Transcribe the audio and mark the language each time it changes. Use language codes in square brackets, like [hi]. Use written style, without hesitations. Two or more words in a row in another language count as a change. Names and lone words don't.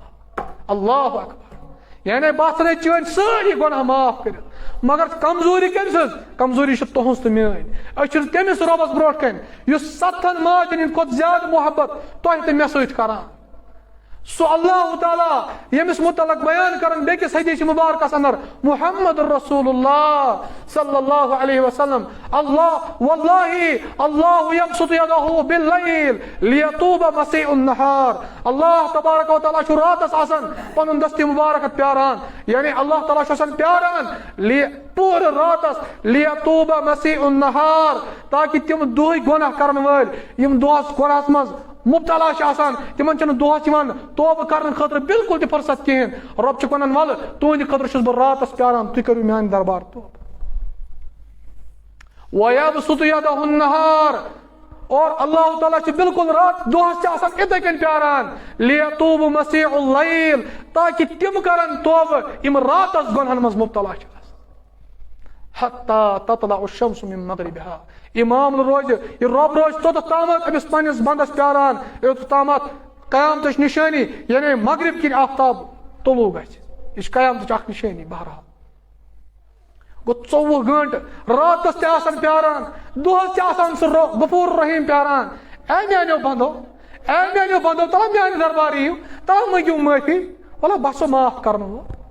[ar] اللہ اکبر [ks] یعنی بہٕ ژھٕنے چٲنۍ سٲری گۄناہ معاف کٔرِتھ مگر کمزوری کٔمۍ سٕنٛز کمزوری چھِ تُہنٛز تہٕ میٲنۍ أسۍ چھِنہٕ تٔمِس رۄبس برونٛٹھ کَنۍ یُس 7 ماجن ہٕنٛدۍ کھۄتہٕ زیادٕ محبت تۄہہِ تہٕ مےٚ سۭتۍ کران سُہ اللہ تعالیٰ ییٚمِس متعلق بیان کرن بیٚکِس حدیث مبارکس اندر [ar] محمد رسول اللہ صلی اللہ علیہ وسلم اللہ واللہ اللہ یبسط یدہ باللیل لیتوب مسیء النہار [ks] اللہ تبارک و تعالیٰ چھُ راتس آسان پنُن دستی مبارک پیاران یعنی اللہ تعالیٰ چھُ آسان پیاران پوٗرٕ راتس [ar] لیتوب مسیء النہار [ks] تاکہ تِم دۄہٕکۍ گۄناہ کرن وٲلۍ یِم دۄہس گۄناہس منٛز مبتلا چھِ آسان تِمن چھنہٕ دۄہس یِوان توبہٕ کرنہٕ خٲطرٕ بالکل تہِ فرصت کِہیٖنۍ رۄب چھُ ونان ولہٕ تُہنٛدِ خٲطرٕ چھُس بہٕ راتس پیاران تُہۍ کٔرِو میانہِ دربار توبہٕ [ar] وَیَبسُطُ یَدَہُ النَّہار [ks] اور اللہ تعالیٰ چھُ بالکل رات دۄہس چھِ آسان یِتھے کٔنۍ پیاران [ar] لیتوب مسیء اللیل [ks] تاکہ تِم کرن توبہٕ یِم راتس گۄنہن منٛز مبتلا چھِ [ar] حتی تطلع الشمس من مغربها [ks] امام روز یہ رب روز توٚتتھ تامتھ أمِس پننِس بندس پیاران یوٚتتھ تامتھ قیامتٕچ نشٲنی یعنی مغرب کِنۍ آفتاب طلوع گژھِ یہِ چھِ قیامتٕچ اکھ نشٲنی بہرحال گوٚو 24 گٲنٹہٕ راتس تہِ آسان پیاران دۄہس تہِ آسان سُہ غفور رحیٖم پیاران اے میانیو بندو تلا میانہِ دربار یِیِو تلا مٔنگِو معٲفی ولا بہٕ چھُسو معاف کرنہٕ وول